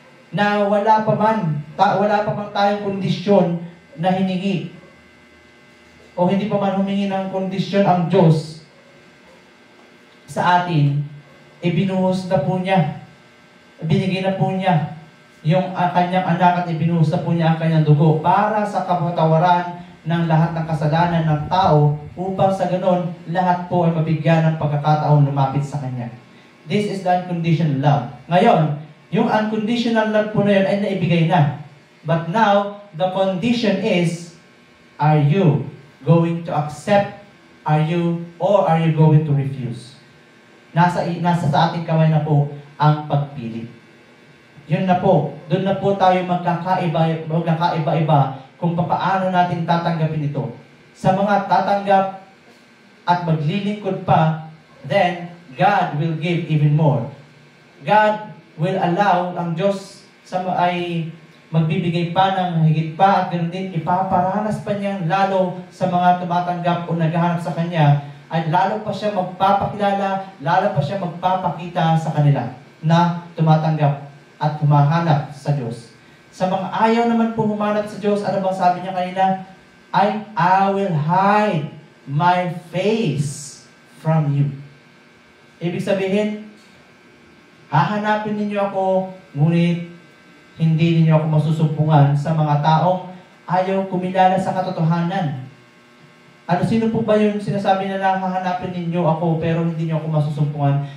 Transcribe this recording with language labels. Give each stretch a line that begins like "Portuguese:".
Filipino: Na wala pa man tayong kondisyon na hiningi o hindi pa man humingi ng kondisyon ang Diyos sa atin, ibinuhos na po niya, binigay na po niya yung kanyang anak at ibinuhos na po niya ang kanyang dugo para sa kapatawaran ng lahat ng kasalanan ng tao upang sa ganon, lahat po ay mabigyan ng pagkakataon lumapit sa Kanya.
English: This is the unconditional love.
Filipino: Ngayon, yung unconditional love po na yun ay naibigay na.
English: But now, the condition is, are you going to accept? Are you going to refuse?
Filipino: Nasa sa ating kamay na po ang pagpili. Yun na po, doon na po tayo magkakaiba-iba kung paano natin tatanggapin ito. Sa mga tatanggap at maglilingkod pa,
English: then God will give even more. God will allow,
Filipino: ang Diyos ay magbibigay pa ng higit pa at ganoon din, ipaparanas pa niyang lalo sa mga tumatanggap o naghahanap sa Kanya, at lalo pa siya magpapakilala, lalo pa siya magpapakita sa kanila na tumatanggap at humahanap sa Diyos. Sa mga ayaw naman po humanap sa Diyos, ano bang sabi niya kanina?
English: I will hide my face from you.
Filipino: Ibig sabihin, hahanapin ninyo ako, ngunit hindi ninyo ako masusumpungan sa mga taong ayaw kumilala sa katotohanan. Sino po ba yung sinasabi na hahanapin ninyo ako pero hindi niyo ako masusumpungan?